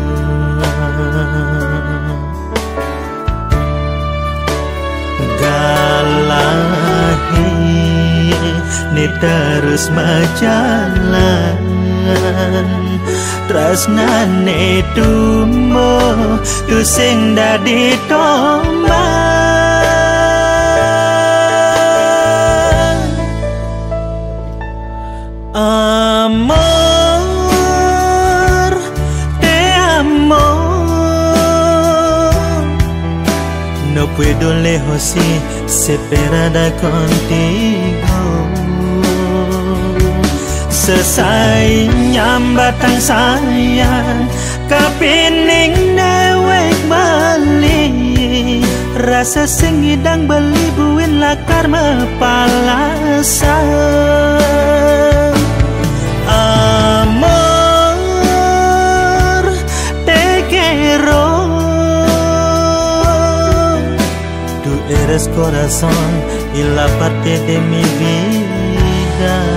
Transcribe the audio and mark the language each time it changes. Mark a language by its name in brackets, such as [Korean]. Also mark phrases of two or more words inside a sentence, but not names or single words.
[Balinese] Galahi Ni terus majalan Tresnane tumo Tu sing dadi tombak [Spanish] Amor, te amo No puedo lejos y separada contigo [Balinese] Sesai nyambatang sayang Kapining dewek bali Rasa sing idang beli buin lakar [Spanish] mepalasan Amor, te quiero Tú eres corazón y la parte de mi vida